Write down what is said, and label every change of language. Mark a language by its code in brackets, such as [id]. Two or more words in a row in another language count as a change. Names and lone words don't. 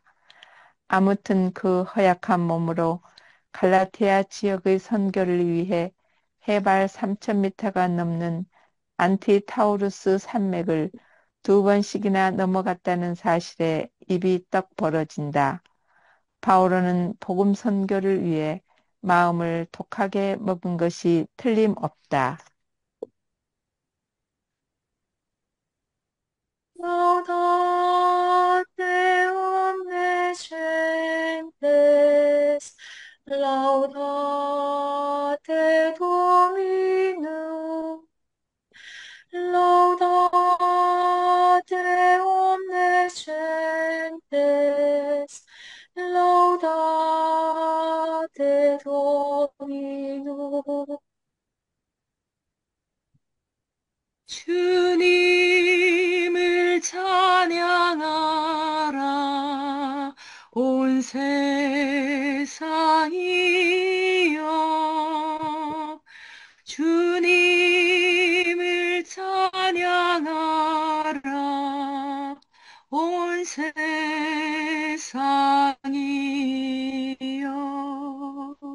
[ko] 아무튼 그 허약한 몸으로 갈라티아 지역의 선교를 위해 해발 3,000m가 넘는 안티타우루스 산맥을 2번씩이나 넘어갔다는 사실에 입이 떡 벌어진다. 바오로는 복음 선교를 위해 마음을 독하게 먹은 것이 틀림없다. [la] Laudate omnescentes, laudate Dominum, laudate omnescentes, laudate Dominum. [ko] 주님을 찬양하라 온 세상이여 주님을 찬양하라 온 세상이여.